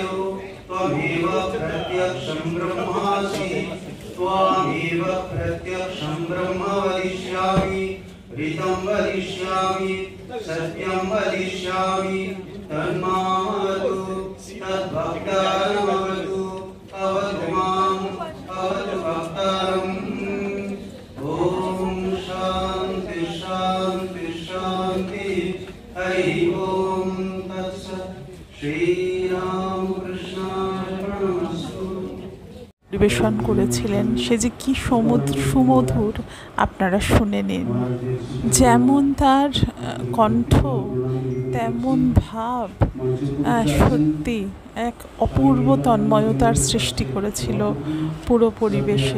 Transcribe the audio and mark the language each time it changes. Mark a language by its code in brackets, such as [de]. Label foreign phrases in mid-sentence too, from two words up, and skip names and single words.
[sa] त्वमेव प्रत्यक्षं ब्रह्मासि त्वामेव प्रत्यक्षं ब्रह्म वदिष्यामि ऋतं वदिष्यामि सत्यं वदिष्यामि तन्मामवतु तद्भक्तारमवतु अवतु माम् अवतु भक्तारम्। शांति शांति शांति हरि ओम तत्सत् श्री राम कृष्णार्पणमस्तु। [bn] পরিবেশন করেছিলেন সে যে কি সুমধুর, আপনারা শুনে নিন। যেমন তার কণ্ঠ তেমন ভাব, সত্যি এক অপূর্ব তন্ময়তার সৃষ্টি করেছিল পুরো পরিবেশে।